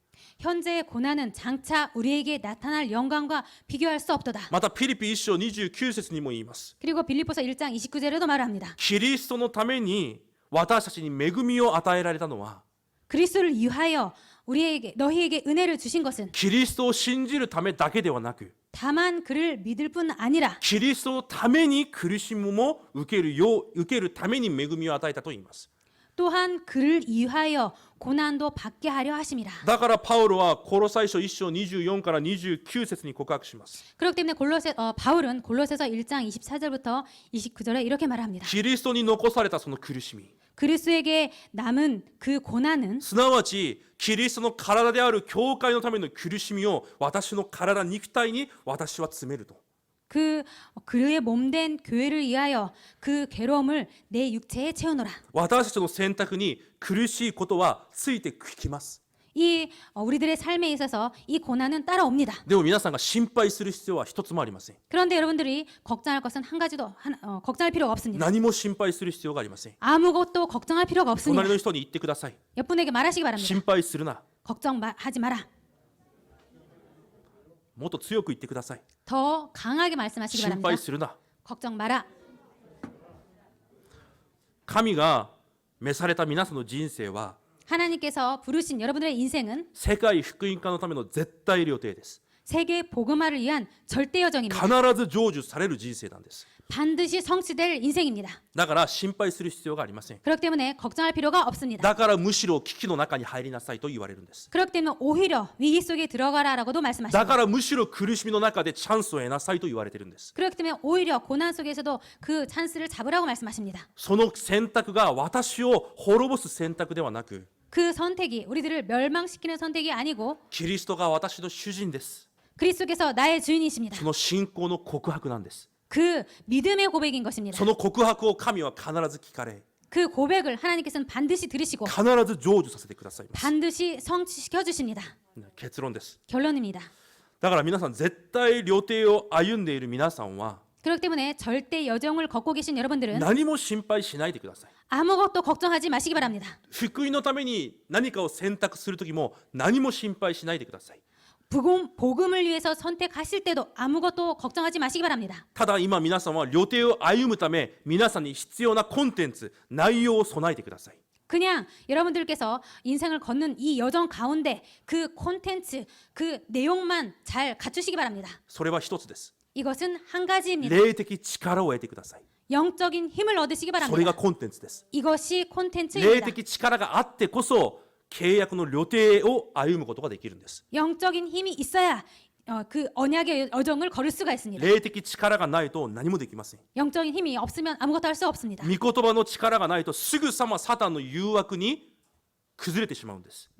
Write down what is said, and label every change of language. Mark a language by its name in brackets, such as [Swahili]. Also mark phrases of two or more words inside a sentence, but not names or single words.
[Korean] 현재의 고난은 장차 우리에게 나타날 영광과 비교할 수 없도다. [Japanese] またピリピ1章29節にも言います。 [Korean] 그리고 빌립보서 1장 29절에도 말합니다. [Japanese] キリストのために私たちに恵みを与えられたのは [Korean] 그리스도를 위하여 너희에게 은혜를 주신 것은 [Japanese] キリストを信じるためだけではなく [Korean] 다만 그를 믿을 뿐 아니라 [Japanese] キリストのために苦しみも受けるために恵みを与えたと言います。 [Korean] 또한 그를 위하여 고난도 받게 하려 하심이라. [Japanese] だからパウロはコロサイ書1章24から29節に告白します。 [Korean] 그렇기 때문에 바울은 골로새서 1장 24절부터 29절에 이렇게 말합니다. [Japanese] キリストに残されたその苦しみ、 [Korean] 그리스도에게 남은 그 고난은 [Japanese] すなわちキリストの体である教会のための苦しみを私の体肉体に私は詰めると。 [Korean] 그의 몸된 교회를 위하여 그 괴로움을 내 육체에 채우노라. [Japanese] 私たちの選択に苦しいことはついてきます。 [Korean] 우리들의 삶에 있어서 이 고난은 따라옵니다. [Japanese] でも皆さんが心配する必要は一つもありません。 [Korean] 그런데 여러분들이 걱정할 것은 한 가지도 걱정할 필요가 없습니다. [Japanese] 何も心配する必要がありません。 [Korean] 아무것도 걱정할 필요가 없습니다. [Japanese] 隣の人に言ってください。 [Korean] 옆분에게 말하시기 바랍니다. [Japanese] 心配するな。 [Korean] 걱정하지 마라. [Japanese] もっと強く言ってください。 [Korean] 더 강하게 말씀하시기 [Japanese] 心 [Korean] 바랍니다. [Japanese] 配するな。 [Korean] 걱정 마라. [Japanese] 神が召された皆さんの人生は [Korean] 하나님께서 부르신 여러분들의 인생은 [Japanese] 世界福音化のための絶対予定です。 [Korean] 세계 복음화를 위한 절대 [Japanese] 必 [Korean] 여정입니다. [Japanese] ず成就される人生なんです。 [Korean] 반드시 성취될 인생입니다. [Japanese] だから心配する必要がありません。 [Korean] 그렇기 때문에 걱정할 필요가 없습니다. [Japanese] だからむしろ危機の中に入りなさいと言われるんです。 [Korean] 그렇기 때문에 오히려 위기 속에 들어가라라고도 [Japanese] だ [Korean] 말씀하십니다. [Japanese] からむしろ苦しみの中でチャンスを得なさいと言われているんです。 [Korean] 그렇기 때문에 오히려 고난 속에서도 그 찬스를 잡으라고 말씀하십니다. [Japanese] その選択が私を滅ぼす選択ではなく、 [Korean] 그 선택이 우리들을 멸망시키는 선택이 아니고 [Japanese] キリストが私の主人です。 [Korean] 그리스도께서 나의 주인이십니다. [Japanese] その信仰の告白なんです。 [Korean] 그 믿음의 고백인 것입니다. [Japanese] その告白を神は必ず聞かれ、 [Korean] 그 고백을 하나님께서는 반드시 들으시고 [Japanese] 必ず成就させてくださいます。 [Korean] 반드시 성취시켜 주십니다. [Japanese] 結論です。 [Korean] 결론입니다. [Japanese] だから皆さん、絶対旅程を歩んでいる皆さんは [Korean] 그렇기 때문에 절대 여정을 걷고 계신 여러분들은 [Japanese] 何も心配しないでください。 [Korean] 아무것도 걱정하지 마시기 바랍니다. [Japanese] 福音のために何かを選択するときも何も心配しないでください。 [Korean] 복음을 위해서 선택하실 때도 아무것도 걱정하지 마시기 바랍니다. [Japanese] ただ今皆さんは旅程を歩むため皆さんに必要なコンテンツ、内容を備えてください。 [Korean] 그냥 여러분들께서 인생을 걷는 이 여정 가운데 그 콘텐츠, 그 내용만 잘 갖추시기 바랍니다. [Japanese] それは一つです。 [Korean] 이것은 한 가지입니다. [Japanese] 霊的力を得てください。 [Korean] 영적인 힘을 얻으시기 [Japanese] それが [Korean] 바랍니다. [Japanese] コンテンツです。 [Korean] 이것이 [Japanese] 霊 [Korean] 콘텐츠입니다. [Japanese] 的力があってこそ契約の旅程を歩むことができるんです。 [Korean] 영적인 힘이 있어야 그 언약의 여정을 걸을 수가 있습니다. [Japanese] 霊的力がないと何もできません。 [Korean] 영적인 힘이 없으면 아무것도 할 수 없습니다. [Japanese] 御言葉の力がないとすぐさまサタンの誘惑に崩れてしまうんです。